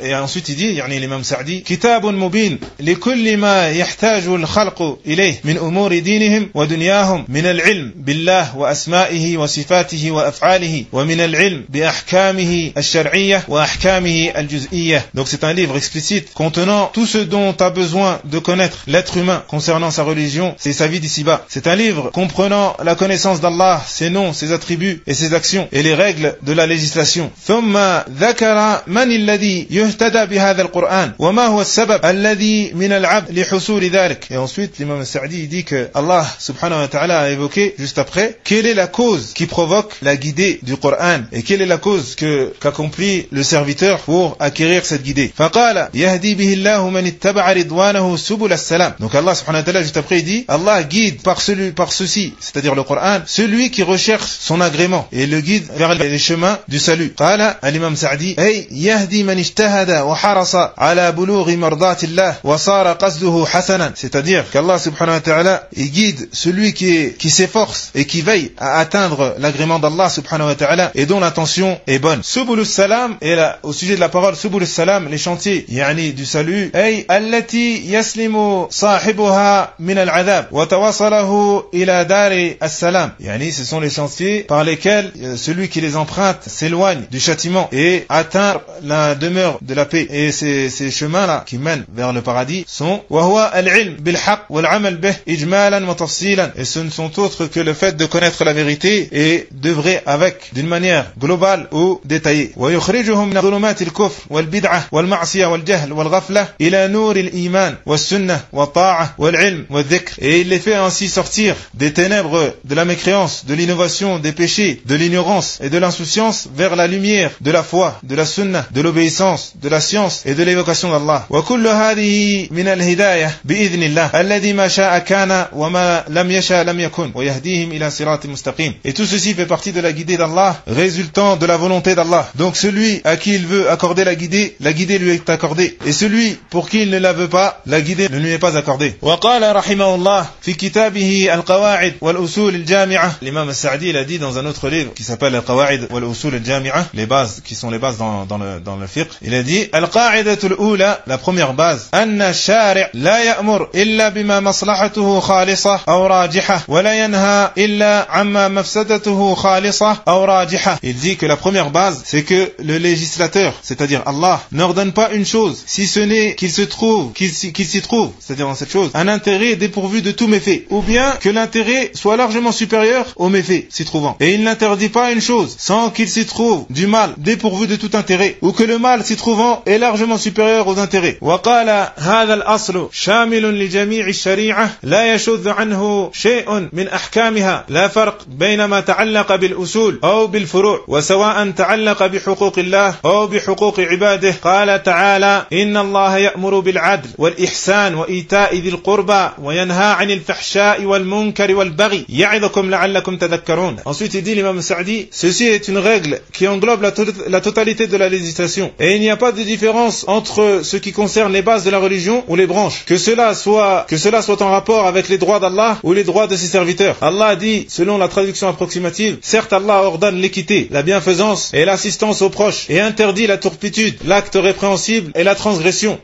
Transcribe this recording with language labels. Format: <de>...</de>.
<fr>Et ensuite il dit,</fr> <ar>يعني</ar> <fr>l'imam Sa'di,</fr> <ar>كِتَابٌ مُبِينٌ لِكُلِّ مَا يَحْتَاجُ الْخَلْقُ إِلَيْهِ مِنْ أُمُورِ دِينِهِمْ وَدُنْيَاهُمْ مِنَ الْعِلْمِ بِاللَّهِ وَأَسْمَائِهِ وَصِفَاتِهِ وَأَفْعَالِهِ وَمِنَ الْعِلْمِ بِأَحْكَامِهِ الشَّرْعِيَّةِ وَأَحْكَامِهِ الْجُزْئِيَّةِ</ar> <fr>Donc c'est un livre explicite contenant tout ce dont a besoin de connaître l'être humain concernant sa religion et sa vie d'ici-bas. C'est un livre comprenant la connaissance d'Allah, ses noms, ses attributs et ses actions et les règles de la législation. ثم</fr> <ar>ذكر من الذي يهتدى بهذا القرآن وما هو السبب الذي من العبد لحصول ذلك.</ar> <fr>Et ensuite l'imam Sa'di dit que Allah subhanahu wa ta'ala a évoqué juste après quelle est la cause qui provoque la guidée du Coran et quelle est la cause que qu'accomplit le serviteur pour acquérir cette guidée.</fr> <ar>فقال يهدي به الله من اتبع رضوانه سبل السلام.</ar> <fr>Donc Allah subhanahu wa ta'ala juste après il dit Allah guide par ceci, c'est-à-dire le Coran, celui qui recherche son agrément et le guide vers les chemins du salut.</fr> <ar>قال الإمام سعدي أي يهدي من اجتهد وحرص على بلوغ مرضات الله وصار قصده حسنا.</ar> <fr>C'est-à-dire qu'Allah subhanahu wa ta'ala il guide celui qui s'efforce et qui veille à atteindre l'agrément d'Allah subhanahu wa ta'ala et dont l'intention est bonne.</fr> <ar>سبل السلام</ar> <fr>et là, au sujet de la parole</fr> <ar>سبل السلام</ar> <fr>les chantiers</fr> <ar>يعني</ar> <fr>du salut</fr> <ar>أي التي يسلم صاحبها من العذاب وتوصله إلى دار السلام.</ar> <fr>يعني ce sont les chantiers par lesquels celui qui les emprunte s'éloigne du châtiment et atteint la demeure de la paix. Et ces chemins-là qui mènent vers le paradis sont</fr> <ar>وَهُوَ الْعِلْمِ بِالْحَقِّ وَالْعَمَلِ بِهِ إِجْمَالًا وَتَفْصِيلًا.</ar> <fr>Et ce ne sont autres que le fait de connaître la vérité et d'œuvrer avec d'une manière globale ou détaillée.</fr> <ar>وَيُخْرِجُهُمْ مِنَ ظُلُمَاتِ الْكُفْرِ وَالْبِدْعَةِ وَالْمَعْصِيَةِ وَالْجَهْلِ وَالْغَفْلَةِ إِلَى نُورِ الْإِيمَانِ وَالسُّنَّةِ وَالطَّاعَةِ وَالْعِلْمِ وَالذِّكْرِ.</ar> <fr>Et il les fait ainsi sortir des ténèbres de la mécréance, de l'innovation, des péchés, de l'ignorance et de l'insouciance vers la lumière de la foi, de la sunna, de l'obéissance, de la science et de l'évocation d'Allah.</fr> <ar>وكل هذه من الهداية بإذن الله الذي ما شاء كان وما لم يشاء لم يكن ويهديهم إلى صراط مستقيم.</ar> <fr>Et tout ceci fait partie de la guidée d'Allah, résultant de la volonté d'Allah. Donc celui à qui il veut accorder la guidée lui est accordée. Et celui pour qui il ne la veut pas, la guidée ne lui est pas accordée.</fr> <ar>وقال رحمه الله في كتابه القواعد والأصول الجامعة.</ar> <fr>L'imam Sa'di l'a dit dans un autre livre qui s'appelle</fr> <ar>القواعد والأصول الجامعة.</ar> <fr>Les bases qui sont les bases dans le fiqh. Il a dit</fr> <ar>القاعدة الأولى,</ar> <fr>la première base,</fr> <ar>أن الشارع لا يأمر إلا بما مصلحته خالصة أو راجحة ولا ينهى إلا عما مفسدته خالصة أو راجحة.</ar> <fr>Il dit que la première base c'est que le législateur, c'est-à-dire Allah, n'ordonne pas une chose si ce n'est qu'il s'y trouve, c'est-à-dire dans cette chose, un intérêt dépourvu de tout méfait, ou bien que l'intérêt soit largement supérieur au méfait s'y trouvant. Et il n'interdit pas une chose sans qu'il s'y trouve du mal dépourvu de tout intérêt, ou que le mal s'y trouvant est largement supérieur aux intérêts.</fr> <ar>وقال هذا الأصل شامل لجميع الشريعة لا يشذ عنه شيء من أحكامها لا فرق بين ما تعلق بالأصول أو بالفروع وسواء تعلق بحقوق الله أو بحقوق عباده. قال تعالى إن الله يأمر بالعدل والإحسان وإيتاء ذي القربى وينهى عن الفحشاء والمنكر والبغي يعظكم لعلكم تذكرون.</ar> <fr>Ensuite il dit l'imam Sa'di, ceci est une règle qui englobe la totalité de la législation, et il n'y a pas de différence entre ce qui concerne les bases de la religion ou les branches, que cela soit en rapport avec les droits d'Allah ou les droits de ses serviteurs. Allah dit, selon la traduction approximative, certes Allah ordonne l'équité, la bienfaisance et l'assistance aux proches, et interdit la turpitude, l'acte répréhensible et la transgression.</fr>